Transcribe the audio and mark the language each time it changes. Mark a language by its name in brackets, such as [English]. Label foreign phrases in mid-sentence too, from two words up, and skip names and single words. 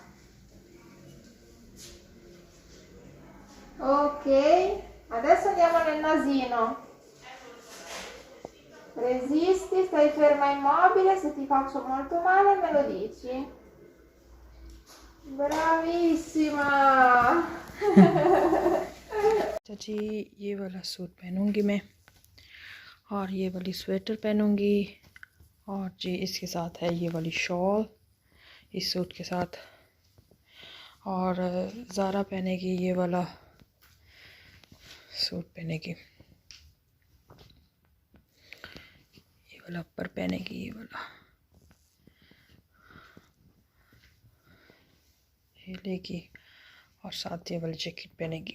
[Italian] Ok, adesso andiamo nel nasino. Resisti, stai ferma immobile, se ti faccio molto male me lo dici. Bravissima! [Hindi] अच्छा जी, ये वाला सूट पहनूँगी मैं और ये वाली स्वेटर पहनूँगी और जी इसके साथ है ये वाली शॉल इस सूट के साथ। और ज़ारा पहनेगी ये वाला सूट, पहनेगी ये वाला ऊपर, पहनेगी ये वाला, ये लेगी और साथ ये वाली जैकेट पहनेगी।